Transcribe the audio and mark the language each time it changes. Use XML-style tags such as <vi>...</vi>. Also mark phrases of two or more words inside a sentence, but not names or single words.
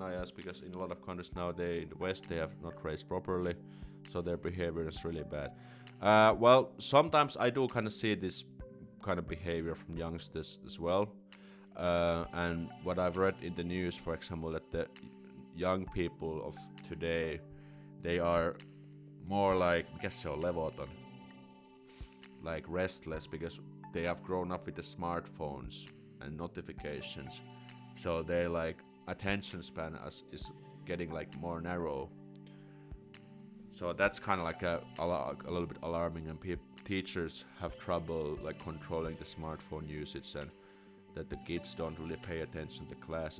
<en>I ask because in a lot of countries nowadays in the West they have not raised properly, so their behavior is really bad. Well, sometimes I do kind of see this kind of behavior from youngsters as well. And what I've read in the news, for example, that the young people of today, they are more like,</en> <fi>mikä se on, levoton,</fi> <en>like restless, because they have grown up with the smartphones and notifications, so their like attention span is getting like more narrow. So that's kind of like a little bit alarming, and teachers have trouble like controlling the smartphone usage, and that the kids don't really pay attention to classes.</en>